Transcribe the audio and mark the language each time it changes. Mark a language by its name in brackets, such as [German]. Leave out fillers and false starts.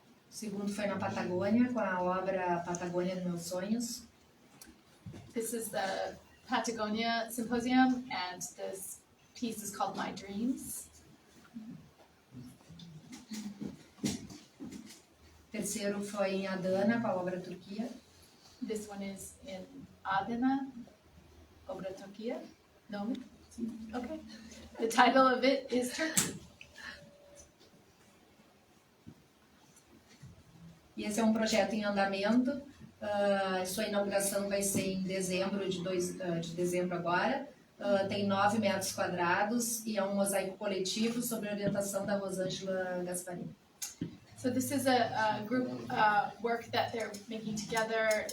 [Portuguese] O segundo foi na Patagônia, com a obra Patagônia dos Meus Sonhos. [English] This is the Patagonia Symposium, and this piece is called My Dreams. [Portuguese] terceiro foi em Adana, com a obra Turquia. [English] This one is in Adana, Obra Turquia. No? Okay. The title of it is Turkey. [Portuguese] E esse é um projeto em andamento. Sua inauguração vai ser em dezembro de dezembro agora. Tem 9 metros quadrados e é um mosaico coletivo sob a orientação da Rosângela Gasparini. [English] So this is a group work that they're making together.